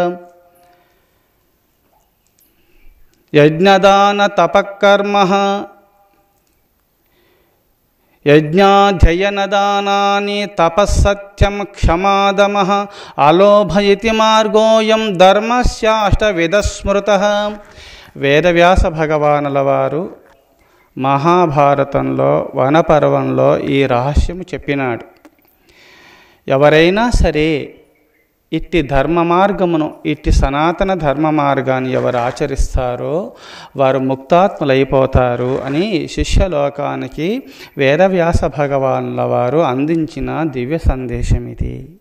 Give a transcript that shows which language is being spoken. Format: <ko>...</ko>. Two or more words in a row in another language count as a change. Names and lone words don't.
<sa>यज्ञदान तपःकर्मः यज्ञाध्ययनदानानि तपस्सत्यं क्षमादमः अलोभयति मार्गोऽयं धर्मस्याष्टविधस्मृतः।</sa> <te>వేదవ్యాస భగవానుల వారు మహాభారతంలో వనపర్వంలో ఈ రహస్యము చెప్పినాడు. ఎవరైనా సరే ఇట్టి ధర్మ మార్గమును ఇట్టి సనాతన ధర్మ మార్గాన్ని ఎవరు ఆచరిస్తారో వారు ముక్తాత్ములైపోతారు అని శిష్యలోకానికి వేదవ్యాస భగవానుల వారు అందించిన దివ్య సందేశం ఇది.</te>